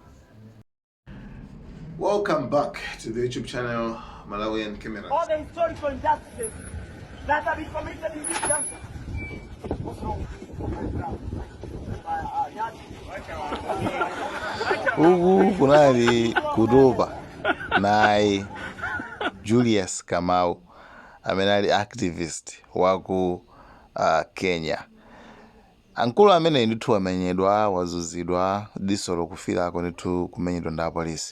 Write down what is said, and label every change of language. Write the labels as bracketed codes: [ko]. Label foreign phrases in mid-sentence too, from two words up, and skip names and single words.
[en] Welcome back to the YouTube channel Malawian Cameras. All the historical injustices that have been committed in this country. What's wrong? [ny] Ugu kunali kudoba Naye Julius Kamau amenali activist waku Kenya. Ankulu amene ndithu amenyedwa wazuzidwa diso lokufirako ndithu kumenyedwa ndi apolisi.